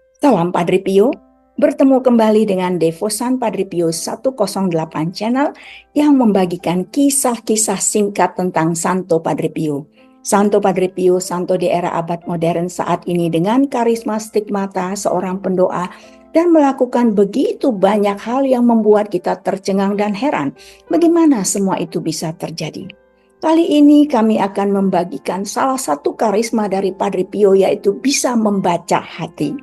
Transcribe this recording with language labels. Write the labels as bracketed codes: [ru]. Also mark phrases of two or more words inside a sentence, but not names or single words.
[id] Salam Padre Pio, bertemu kembali dengan Devosan Padre Pio 108 channel yang membagikan kisah-kisah singkat tentang Santo Padre Pio. Santo Padre Pio, santo di era abad modern saat ini dengan karisma stigmata seorang pendoa dan melakukan begitu banyak hal yang membuat kita tercengang dan heran. Bagaimana semua itu bisa terjadi? Kali ini kami akan membagikan salah satu karisma dari Padre Pio, yaitu bisa membaca hati.